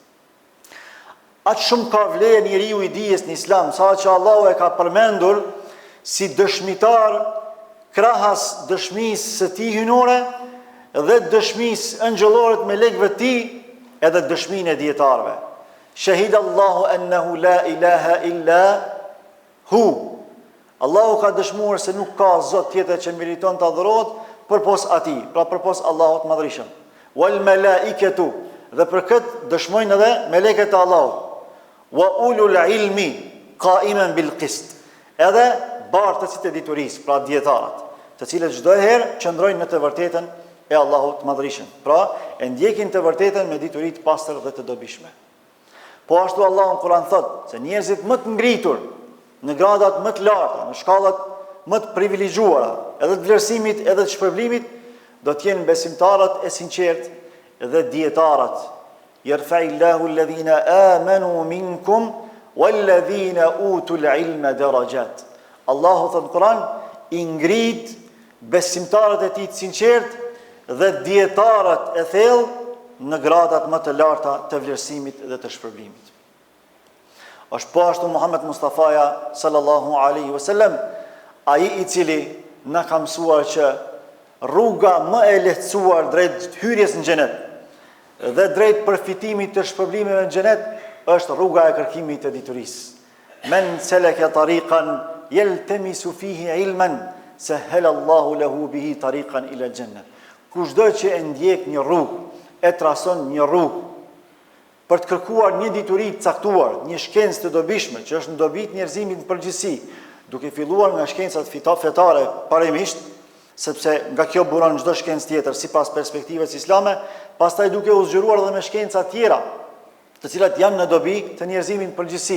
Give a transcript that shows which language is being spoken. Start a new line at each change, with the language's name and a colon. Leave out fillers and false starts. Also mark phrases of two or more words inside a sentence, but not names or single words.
Albanian: Atë shumë ka vlerë njeriu i dijes në Islam, sa që Allahu e ka përmendur si dëshmitar krahas dëshmisë së tij hynore dhe dëshmisë ëngjëllore me lekëve të tij, edhe dëshminë e dietarëve.
Arabic: شهد الله أنه لا إله إلا هو.
Albanian: Allahu ka dëshmuar se nuk ka zot tjetër që meriton të adhurohet përpos atij, pra përpos Allahut madhrishëm.
Arabic: والملائكة,
Albanian: dhe për këtë dëshmojnë edhe melekët e Allahut.
Arabic: وأولو العلم قائما بالقسط.
Albanian: Edhe bartësit e diturisë, pra dietarët, të cilët çdo herë qëndrojnë në të vërtetën e Allahut madhrishëm. Pra, e ndjekin të vërtetën me dituri të pastër dhe të dobishme. Po ashtu Allahu në Kur'an thot se njerëzit më të ngritur në gradat më të larta, në shkallat më të privilegjuara, edhe të vlerësimit edhe të shpërblimit, do të jenë besimtarët e sinqertë dhe dietarët.
Arabic: يرفع الله الذين آمنوا منكم والذين أوتوا العلم درجات.
Albanian: Allahu thot në Kur'an i ngrit besimtarët e tij të sinqertë dhe dietarët e thellë në gradat më të larta të vlerësimit dhe të shpërblimit. Është po ashtu Muhammed Mustafaja
Arabic: صلى الله عليه وسلم,
Albanian: ai i cili na ka mësuar që rruga më e lehtësuar drejt hyrjes në xhenet dhe drejt përfitimit të shpërblimeve në xhenet është rruga e kërkimit të diturisë.
Arabic: من سلك طريقا يلتمس فيه علما سهل الله له به طريقا إلى الجنة.
Albanian: Kushdo që e ndjek një rrugë, e trason një rrugë për të kërkuar një dituri të caktuar, një shkencë të dobishme, që është në dobi të njerëzimit në përgjithësi, duke filluar nga shkencat fetare parimisht, sepse nga kjo buron çdo shkencë tjetër sipas perspektivës islame, pastaj duke u zgjuruar edhe me shkenca tjera, të cilat janë në dobi të njerëzimit në përgjithësi.